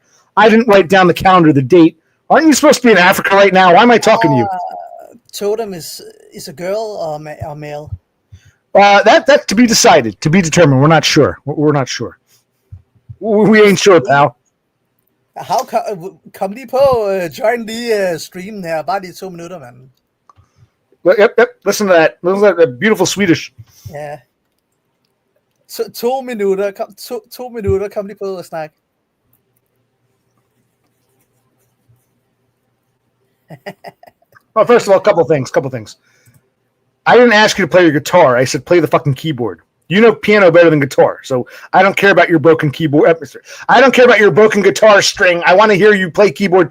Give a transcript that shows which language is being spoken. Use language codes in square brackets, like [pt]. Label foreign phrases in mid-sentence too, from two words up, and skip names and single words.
[en] I didn't write down the calendar, the date. Aren't you supposed to be in Africa right now? Why am I talking to you? Totem is a girl or male? That to be decided, to be determined. We're not sure. We're not sure. We ain't sure, pal. [da] How kom lige på [en] join the stream [da] her, bare lige 2 minutter, man. [en] Yep. Listen to that. Listen to that beautiful Swedish. [da] Yeah. 2 minutter. To minutter. Kom lige på og snak. [en] Well, first of all, a couple things. I didn't ask you to play your guitar. I said play the fucking keyboard. You know piano better than guitar, so I don't care about your broken keyboard. I don't care about your broken guitar string. I want to hear you play keyboard.